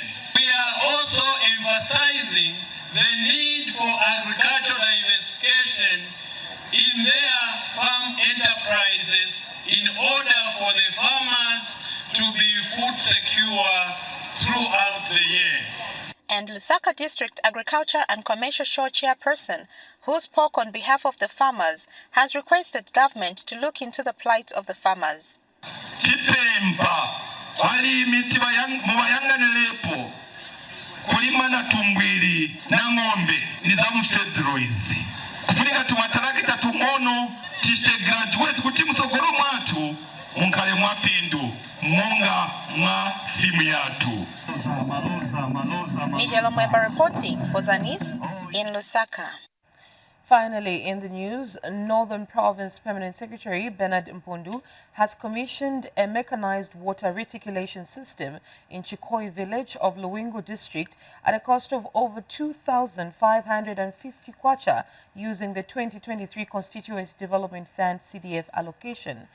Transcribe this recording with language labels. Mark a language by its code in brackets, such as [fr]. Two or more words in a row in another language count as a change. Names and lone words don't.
[en] We are also emphasizing the need for agricultural diversification in their farm enterprises in order for the farmers to be food secure throughout the year. and Lusaka District Agriculture and Commercial Show chairperson, who spoke on behalf of the farmers, has requested government to look into the plight of the farmers. [ny] Tipemba balimiti mubayanganilepo kulima na tumbwili na ng'ombe nizamu fedro izi kufunika tumatalakita tung'ono tiste graduate kuti musogolo mwatu munkale mwapindu monga mwa thimu yatu. [en] Nijelo Mweba reporting for ZANIS in Lusaka. Finally, in the news, Northern Province Permanent Secretary Bernard Mpundu has commissioned a mechanized water reticulation system in Chikoi village of Luwingu district at a cost of over 2,550 kwacha using the 2023 Constituency Development Fund CDF allocation.